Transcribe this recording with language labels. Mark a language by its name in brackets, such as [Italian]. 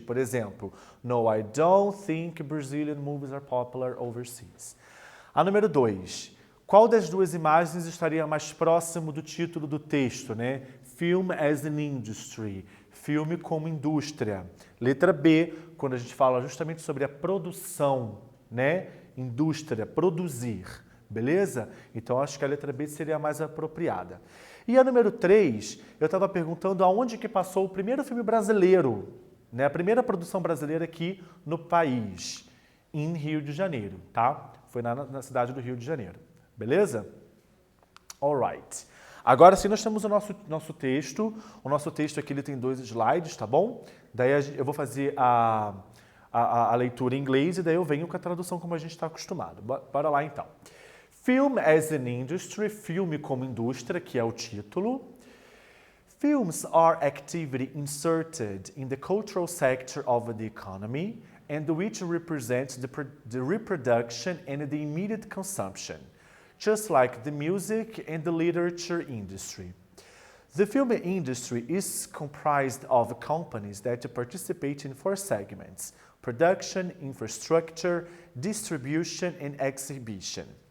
[Portuguese] Por exemplo, [English] no, I don't think Brazilian movies are popular overseas. [Portuguese] A número 2. Qual das duas imagens estaria mais próximo do título do texto, né? [English] Film as an industry. [Portuguese] Filme como indústria. Letra B, quando a gente fala justamente sobre a produção, né? Indústria, produzir. Beleza? Então, acho que a letra B seria a mais apropriada. E a número 3, eu estava perguntando aonde que passou o primeiro filme brasileiro, né? A primeira produção brasileira aqui no país, em Rio de Janeiro, tá? Foi na cidade do Rio de Janeiro. Beleza? Alright. Agora sim, nós temos o nosso texto. O nosso texto aqui ele tem 2 slides, tá bom? Daí eu vou fazer a leitura em inglês e daí eu venho com a tradução como a gente está acostumado. Bora lá então. [English] Film as an industry, [Portuguese] filme como indústria, que é o título. [English] Films are activity inserted in the cultural sector of the economy and which represents the reproduction and the immediate consumption, just like the music and the literature industry. The film industry is comprised of companies that participate in 4 segments: production, infrastructure, distribution, and exhibition.